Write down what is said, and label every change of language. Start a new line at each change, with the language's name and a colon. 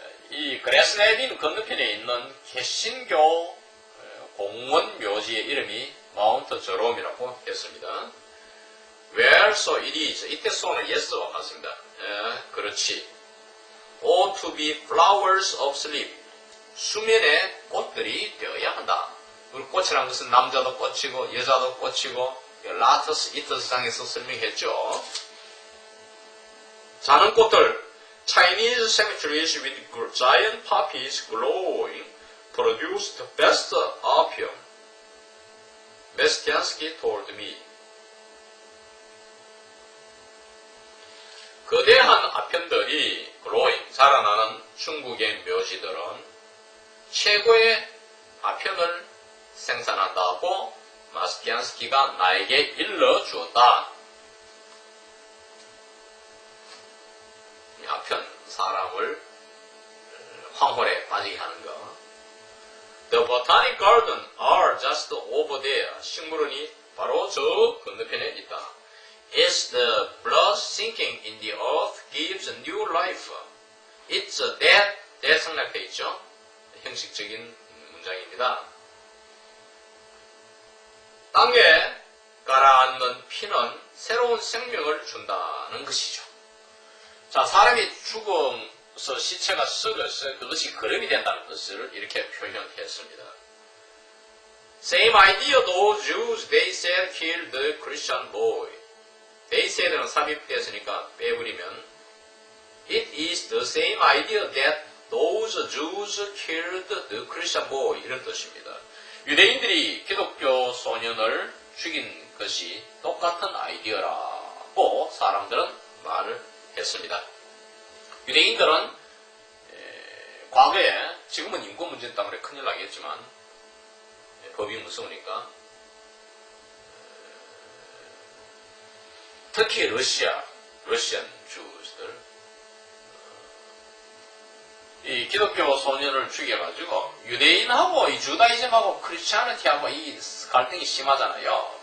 Korean: 이 그레스네딘 건너편에 있는 개신교 공원 묘지의 이름이 마운트 저롬이라고 했습니다.
English: Where so it is.
Korean: 이때 so는 yes와 같습니다. 그렇지.
English: Ought to be flowers of sleep.
Korean: 수면의 꽃들이 되어야 한다. 우리 꽃이라는 것은 남자도 꽃이고 여자도 꽃이고 라터스 이터스 장에서 설명했죠. 자는 꽃들
English: Chinese cemeteries with giant poppies glowing produce the best opium. Mestiansky told me.
Korean: 거대한 아편들이 glowing, 자라나는 중국의 묘지들은 최고의 아편을 생산한다고 마스티안스키가 나에게 일러주었다. 이 아편, 사람을 황홀에 빠지게 하는 거.
English: The botanic garden are just over there.
Korean: 식물원이 바로 저 건너편에 있다.
English: As the blood sinking in the earth gives a new life. It's a dead 생략돼 있죠.
Korean: 형식적인 문장입니다. 땅에 가라앉는 피는 새로운 생명을 준다는 것이죠. 자, 사람이 죽어서 시체가 썩어서 그것이 거름이 된다는 것을 이렇게 표현했습니다.
English: Same idea those Jews, they said, killed the Christian boy. They said는
Korean: 삽입되었으니까 빼버리면
English: It is the same idea that those Jews killed the Christian boy.
Korean: 이런 뜻입니다. 유대인들이 기독교 소년을 죽인 것이 똑같은 아이디어라고 사람들은 말을 했습니다. 유대인들은 과거에, 지금은 인권 문제 때문에 큰일 나겠지만 법이 무서우니까 특히 러시안 주스들 이 기독교 소년을 죽여가지고 유대인하고 이 주다이즘하고 크리스찬티하고 이 갈등이 심하잖아요.